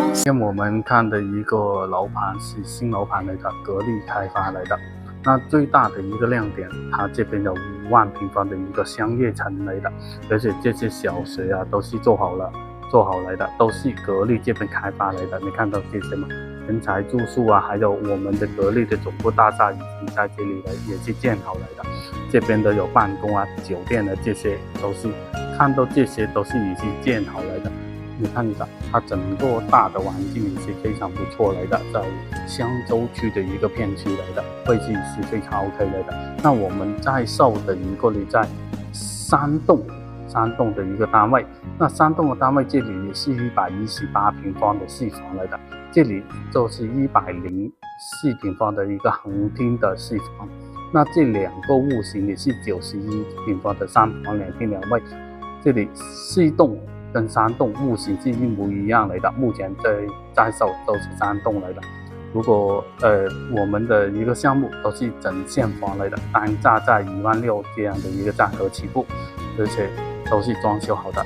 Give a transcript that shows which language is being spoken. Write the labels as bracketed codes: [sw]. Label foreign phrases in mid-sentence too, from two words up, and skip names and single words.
[zh] 今天我們看的一個樓盤是新樓盤來的，格力開發來的。那最大的一個亮點，它這邊有5萬平方的一個商業城來的，而且這些小學啊都是做好來的，都是格力這邊開發來的。你看到這些嗎？人才住宿啊，還有我們的格力的總部大廈已經在這裡了，也是建好來的。這邊的有辦公啊、酒店的這些都是，看到這些都是已經建好來的。你看到它整個大的環境也是非常不錯來的，在香洲區的一個片區來的，位置是非常 OK 來的。那我們在售的一個呢，在山洞的一個單位，那山洞的單位這裡也是118平方的4房來的，這裡就是104平方的一個橫廳的4房，那這兩個戶型也是91平方的3房2廳2衛，這裡4棟跟3棟戶型是一模一樣來的，目前在售都是3棟來的。如果我們的一個項目都是整現房來的，單價在26000這樣的一個價格起步，而且都是裝修好的。